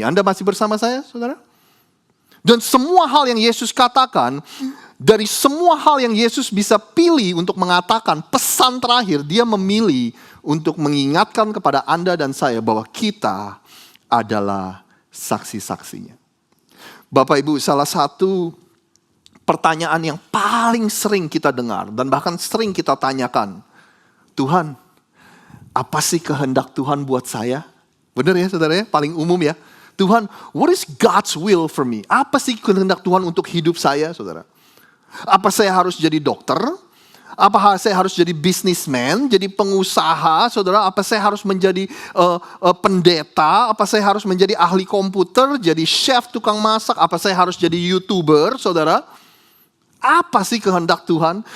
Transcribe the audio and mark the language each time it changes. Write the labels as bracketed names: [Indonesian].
[Indonesian] Anda masih bersama saya, saudara? Dan semua hal yang Yesus katakan, dari semua hal yang Yesus bisa pilih untuk mengatakan pesan terakhir, dia memilih untuk mengingatkan kepada Anda dan saya bahwa kita adalah saksi-saksinya. Bapak Ibu, salah satu pertanyaan yang paling sering kita dengar dan bahkan sering kita tanyakan, Tuhan, apa sih kehendak Tuhan buat saya? Benar ya saudara ya? Paling umum ya. [English] Tuhan, what is God's will for me? [Indonesian] Apa sih kehendak Tuhan untuk hidup saya, saudara? Apa saya harus jadi dokter? Apa saya harus jadi businessman, jadi pengusaha, saudara? Apa saya harus menjadi pendeta? Apa saya harus menjadi ahli komputer, jadi chef, tukang masak? Apa saya harus jadi YouTuber, saudara? Apa sih kehendak Tuhan?